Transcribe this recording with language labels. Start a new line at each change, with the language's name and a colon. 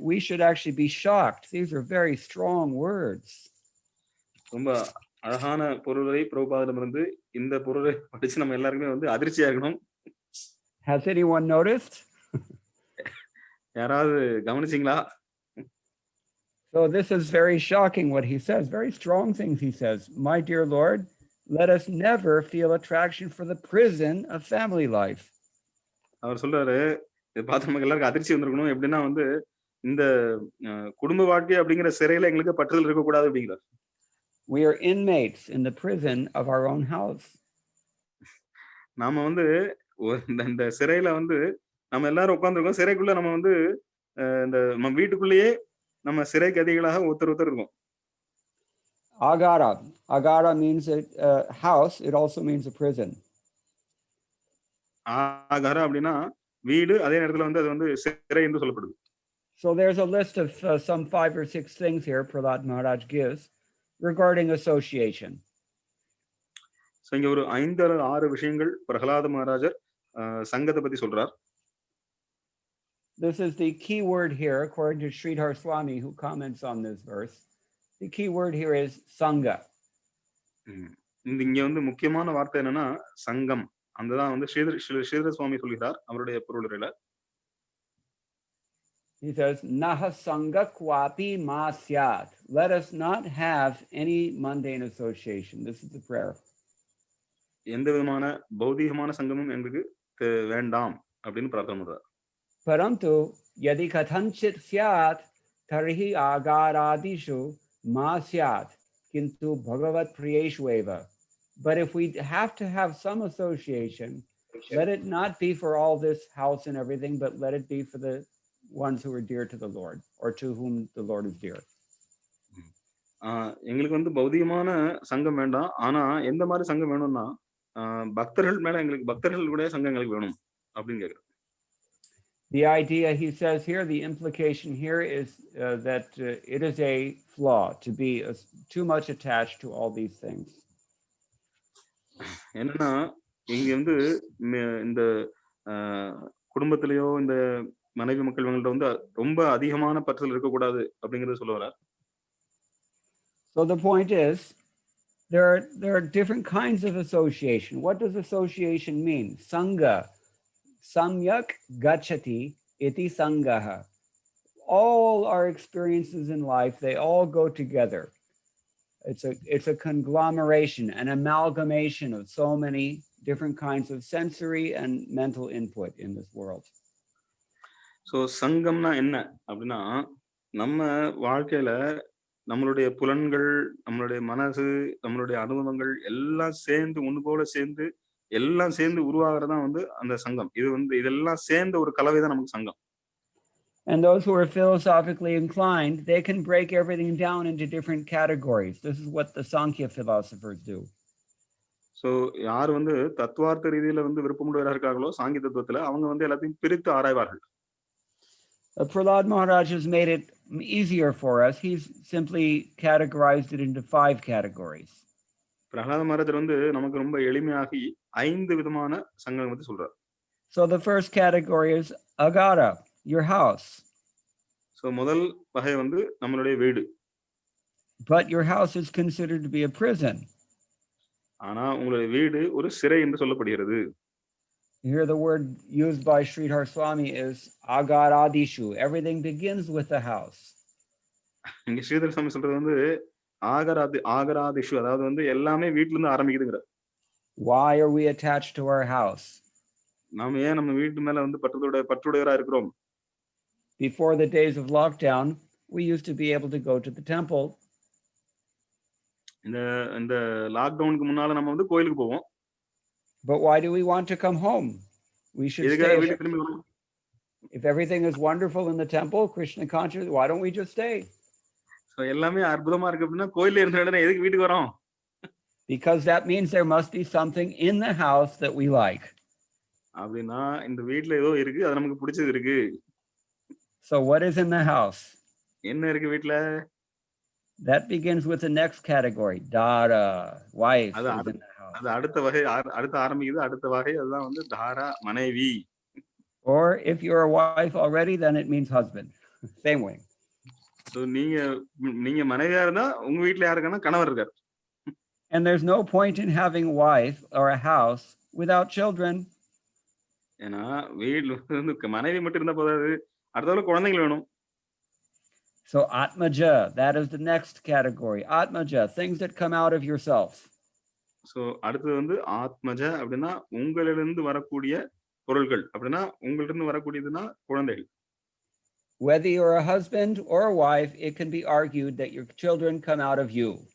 English: We should actually be shocked. These are very strong words.
Tamil: ரொம்ப அழகான பொருளை பிரபுபாதிடமிருந்து இந்த பொருளை படிச்சு நம்ம எல்லாருமே வந்து அதிர்ச்சியா இருக்கணும்.
English: Has anyone noticed?
Tamil: யாராவது கவனிச்சீங்களா?
English: So this is very shocking what he says. Very strong things he says. My dear Lord, let us never feel attraction for the prison of family life.
Tamil: அவர் சொல்றாரு, இதை பார்த்து நமக்கு எல்லாருக்கும் அதிர்ச்சி வந்திருக்கணும். எப்படின்னா வந்து இந்த குடும்ப வாழ்க்கை அப்படிங்கிற சிறையில எங்களுக்கு பற்றுதல் இருக்கக்கூடாது அப்படிங்கிறார்.
English: We are inmates in the prison of our own house.
Tamil: நாம வந்து இந்த சிறையில வந்து நம்ம எல்லாரும் உட்கார்ந்துருக்கோம். சிறைக்குள்ள நம்ம வந்து இந்த நம்ம வீட்டுக்குள்ளேயே நம்ம சிறை கைதிகளாக ஒருத்தர் இருக்கோம்.
English: Agara. Agara means a house. It also means a prison.
Tamil: ஆகார அப்படின்னா வீடு, அதே நேரத்துல வந்து அது வந்து சிறை என்று சொல்லப்படுது.
English: So there's a list of some 5 or 6 things here Prahlad Maharaj gives regarding association.
Tamil: So இங்க ஒரு
English: 5 or 6
Tamil: விஷயங்கள் பிரகலாத மகாராஜர் சங்கத்தை பத்தி சொல்றார்.
English: This is the key word here, according to Sridhar Swami, who comments on this verse. The key word here is sangha.
Tamil: இங்க வந்து முக்கியமான வார்த்தை என்னன்னா சங்கம். அதுதான் வந்து ஸ்ரீதர சுவாமி சொல்கிறார் அவருடைய பொருளுரையில.
English: He says,
Sanskrit: Naha sangha kwapi ma syat.
English: Let us not have any mundane association. This is the prayer.
Tamil: எந்த விதமான பௌதிகமான சங்கமும் எங்களுக்கு வேண்டாம் அப்படின்னு பிரார்த்தனை பண்றார்.
Sanskrit: Parantu yadi kathanchit syat tarhi agaradishu ma syat kintu bhagavat priyeshveva.
English: But if we have to have some association, let it not be for all this house and everything, but let it be for the ones who are dear to the Lord or to whom the Lord is dear.
Tamil: எங்களுக்கு வந்து பௌதிகமான சங்கம் வேண்டாம். ஆனா எந்த மாதிரி சங்கம் வேணும்னா பக்தர்கள் மேல எங்களுக்கு பக்தர்களுடைய சங்கம் எங்களுக்கு வேணும் அப்படின்னு கேக்குறாரு.
English: The idea, he says here, the implication here is that it is a flaw to be too much attached to all these things.
Tamil: என்னன்னா இங்க வந்து இந்த குடும்பத்திலேயோ இந்த மனைவி மக்கள் இவங்கள்ட்ட வந்து ரொம்ப அதிகமான பற்றுதல் இருக்கக்கூடாது அப்படிங்கறத சொல்ல வர்றார்.
English: So the point is, there are different kinds of association. What does association mean? Sangha.
Sanskrit: Samyak gachati iti sangaha.
English: All our experiences in life, they all go together. It's a conglomeration, an amalgamation of so many different kinds of sensory and mental input in this world.
Tamil: So சங்கம்னா என்ன அப்படின்னா நம்ம வாழ்க்கையில நம்மளுடைய புலன்கள், நம்மளுடைய மனசு, நம்மளுடைய அனுபவங்கள் எல்லாம் சேர்ந்து ஒண்ணு போல சேர்ந்து எல்லாம் சேர்ந்து உருவாகிறதா வந்து அந்த சங்கம். இது வந்து இதெல்லாம் சேர்ந்த ஒரு கலவை தான் நமக்கு சங்கம்.
English: And those who are philosophically inclined, they can break everything down into different categories. This is what the Sankhya philosophers do.
Tamil: So யார் வந்து தத்துவார்த்த ரீதியில வந்து விருப்பமுடையவராக இருக்காங்களோ சாங்கிய தத்துவத்துல அவங்க வந்து எல்லாத்தையும் பிரித்து ஆராய்வார்கள்.
English: Prahlad Maharaj has made it easier for us. He's simply categorized it into 5 categories.
Tamil: Prahlada மகாராஜர் வந்து நமக்கு ரொம்ப எளிமையாகி 5 விதமான சங்கம் பத்தி சொல்றார்.
English: So the first category is agara, your house.
Tamil: So முதல் வகை வந்து நம்மளுடைய வீடு.
English: But your house is considered to be a prison.
Tamil: ஆனா உங்களுடைய வீடு ஒரு சிறை என்று சொல்லப்படுகிறது.
English: Here the word used by Sridhar Swami is agaradishu. Everything begins with the house.
Tamil: இங்க ஸ்ரீதர் சுவாமி சொல்றது வந்து ஆகராதிஷு, அதாவது வந்து எல்லாமே வீட்டுல இருந்து ஆரம்பிக்குதுங்கிற.
English: Why are we attached to our house?
Tamil: நாம ஏன் நம்ம வீட்டு மேல வந்து பற்றுடையவரா இருக்கிறோம்?
English: Before the days of lockdown, we used to be able to go to the temple.
Tamil: இந்த லாக்டவுனுக்கு முன்னால நம்ம வந்து கோயிலுக்கு போவோம்.
English: But why do we want to come home? We should
Tamil: எதுக்காக
English: stay.
Tamil: வீட்டுக்கு திரும்பி வரணும்?
English: If everything is wonderful in the temple, Krishna conscious, why don't we just stay?
Tamil: So எல்லாமே அற்புதமா இருக்கு அப்படின்னா கோயில்ல இருந்த உடனே எதுக்கு வீட்டுக்கு வரோம்?
English: Because that means there must be something in the house that we like.
Tamil: அப்படின்னா இந்த வீட்ல ஏதோ இருக்கு, அது நமக்கு பிடிச்சது இருக்கு.
English: So what is in the house?
Tamil: என்ன இருக்கு வீட்ல?
English: That begins with the next category. Dara, wife is in the house.
Tamil: அது அடுத்த வகை, அடுத்த ஆரம்பிக்குது. அடுத்த வகை அதுதான் வந்து தாரா, மனைவி.
English: Or if you're a wife already, then it means husband. Same way.
Tamil: So நீங்க மனைவியா இருந்தா உங்க வீட்ல யாரு இருக்கானா கணவர் இருக்கார்.
English: And there's no point in having a wife or a house without children.
Tamil: ஏன்னா வீட்ல வந்து மனைவி மட்டும் இருந்தா போதாது, அடுத்தவங்க குழந்தைகள் வேணும்.
English: So Atmaja, that is the next category. Atmaja, things that come out of yourself.
Tamil: So அடுத்து வந்து ஆத்மஜ அப்படின்னா உங்களிலிருந்து வரக்கூடிய பொருள்கள். அப்படின்னா உங்களிலிருந்து வரக்கூடியதுன்னா குழந்தைகள்.
English: Whether you're a husband or a wife, it can be argued that your children come out of you.